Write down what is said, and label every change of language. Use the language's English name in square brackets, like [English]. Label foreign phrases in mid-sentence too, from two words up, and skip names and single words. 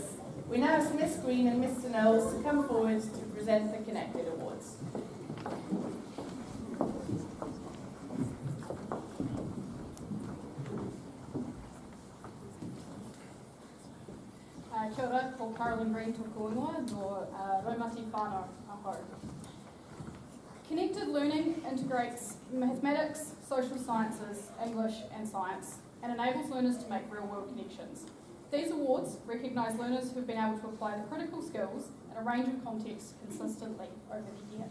[English] We now ask Miss Green and Mr. Knowles to come forward to present the Connected Awards. [Māori] Kia ora, ko Carolyn Green tōku ingoa no Raumati whānau aho. [English] Connected learning integrates mathematics, social sciences, English and science and enables learners to make real-world connections. These awards recognise learners who have been able to apply the critical skills in a range of contexts consistently over the year.